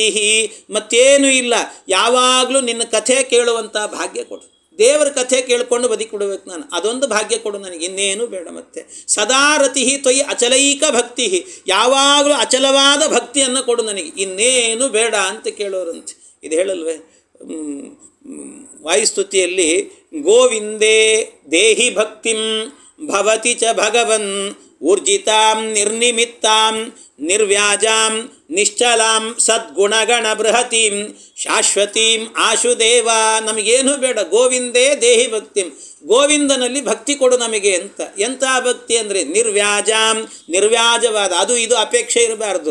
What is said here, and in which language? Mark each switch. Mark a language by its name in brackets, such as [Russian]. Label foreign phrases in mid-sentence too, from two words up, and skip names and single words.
[Kannada] ಮತ್ತೇನೂ ಇಲ್ಲ, ಯಾವಾಗಲೂ ನಿನ್ನ ಕಥೆ ಕೇಳುವಂಥ ಭಾಗ್ಯ ಕೊಡು, ದೇವರ ಕಥೆ ಕೇಳಿಕೊಂಡು ಬದುಕಿಬಿಡ್ಬೇಕು ನಾನು, ಅದೊಂದು ಭಾಗ್ಯ ಕೊಡು ನನಗೆ, ಇನ್ನೇನು ಬೇಡ. ಮತ್ತೆ [Sanskrit] ಸದಾರತಿ ತ್ವಯಿ ಅಚಲೈಕ ಭಕ್ತಿ, [Kannada] ಯಾವಾಗಲೂ ಅಚಲವಾದ ಭಕ್ತಿಯನ್ನು ಕೊಡು ನನಗೆ, ಇನ್ನೇನು ಬೇಡ ಅಂತ ಕೇಳೋರಂತೆ. ಇದು ಹೇಳಲ್ವೇ ವಾಯುಸ್ತುತಿಯಲ್ಲಿ, [Sanskrit] ಗೋವಿಂದೇ ದೇಹಿ ಭಕ್ತಿಂ ಭವತಿ ಚ ಭಗವನ್ ಊರ್ಜಿತಾಂ ನಿರ್ನಿಮಿತ್ತಾಂ ನಿರ್ವ್ಯಾಜಾಂ ನಿಶ್ಚಲಾಂ ಸದ್ಗುಣಗಣ ಬೃಹತೀಂ ಶಾಶ್ವತೀಂ ಆಶುದೇವ. [Kannada] ನಮಗೇನು ಬೇಡ, [Sanskrit] ಗೋವಿಂದೇ ದೇಹಿ ಭಕ್ತಿಂ, [Kannada] ಗೋವಿಂದನಲ್ಲಿ ಭಕ್ತಿ ಕೊಡು ನಮಗೆ ಅಂತ. ಎಂಥ ಭಕ್ತಿ ಅಂದರೆ ನಿರ್ವ್ಯಾಜವಾದ, ಅದು ಇದು ಅಪೇಕ್ಷೆ ಇರಬಾರ್ದು.